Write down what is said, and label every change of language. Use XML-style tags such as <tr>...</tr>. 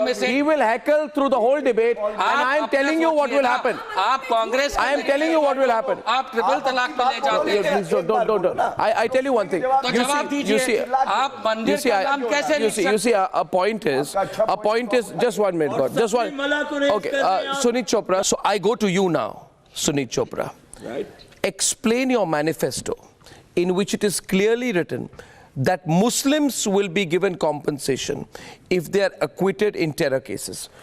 <en>He will heckle through the whole debate, and I am telling you what will happen.</en> <hi>आप Congress</hi> <en>I am telling you what will happen.</en> <hi>आप triple तलाक पे ले जाते हैं.</hi> <en>Please don't. I tell you one thing.</en> <hi>तो जवाब दीजिए. आप मंदिर का नाम कैसे लिख सकते हैं?</hi> <en>You see, a point is, just 1 minute, God. Just one. Okay, Sunit Chopra. So I go to you now, Sunit Chopra. Right. Explain your manifesto in which it is clearly written that Muslims will be given compensation if they are acquitted in terror cases.</en>